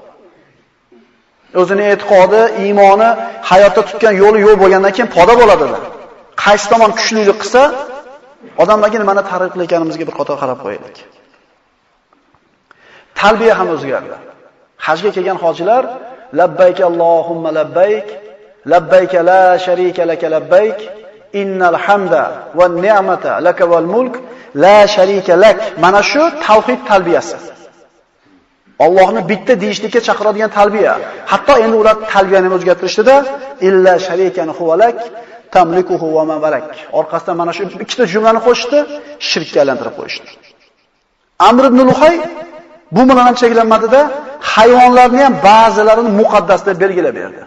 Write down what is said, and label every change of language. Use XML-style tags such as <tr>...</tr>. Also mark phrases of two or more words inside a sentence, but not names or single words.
<uz>O'zining e'tiqodi, iymoni, hayotda tutgan yo'li yo'q bo'lgandan keyin poda bo'ladilar. Qaysi tomon kuchlilik qilsa, odamlarga nimani targ'ib qilayotganimizga bir qator qarab qo'yaylik. Talbiya ham o'zgardi. Hajga kelgan hojilar</uz> <ar>لبيك اللهم لبيك لبيك لا شريك لك لبيك إن الحمد والنعمة لك والملك لا شريك لك.</ar> <uz>Mana shu tavhid talbiyasi. Allohni bitta deyishlikka chaqiradigan talbiya. Hatto endi ular talbiyani o'zgartirishdida</uz> <ar>إلا شريكا هو لك تملكه وما ملك.</ar> <uz>Orqasidan mana shu ikkita jumlani qo'shdi, shirkka aylantirib qo'yishdi. Amr ibn Luhay bu bilan ham cheklanmadida, hayvonlarni ham ba'zilarini muqaddas deb belgilab berdi.</uz>